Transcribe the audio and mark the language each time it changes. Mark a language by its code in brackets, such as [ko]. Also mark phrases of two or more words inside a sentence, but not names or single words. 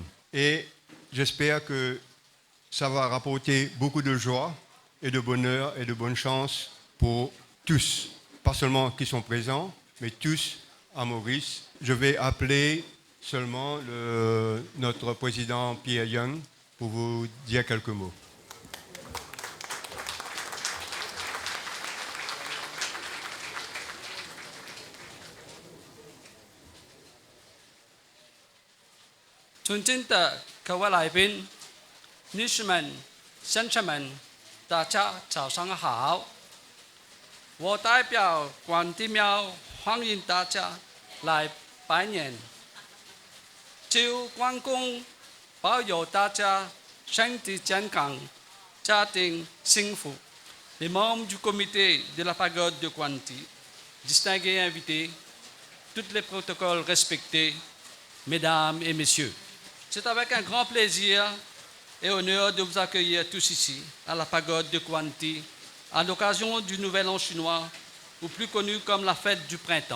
[fr] Et j'espère que ça va rapporter beaucoup de joie et de bonheur et de bonne chance pour tous, pas seulement qui sont présents, mais tous à Maurice. Je vais appeler seulement notre président Pierre Young pour vous dire quelques mots. [zh] 尊敬的各位来宾、女士们、先生们，大家早上好！我代表关帝庙欢迎大家来拜年，祝关公保佑大家身体健康、家庭幸福。 [fr] Les membres du comité de la pagode de Kwanti, distingués invités, tous les protocoles respectés, mesdames et messieurs. C'est avec un grand plaisir et honneur de vous accueillir tous ici, à la pagode de Kwanti, à l'occasion du Nouvel An chinois, ou plus connu comme la fête du printemps.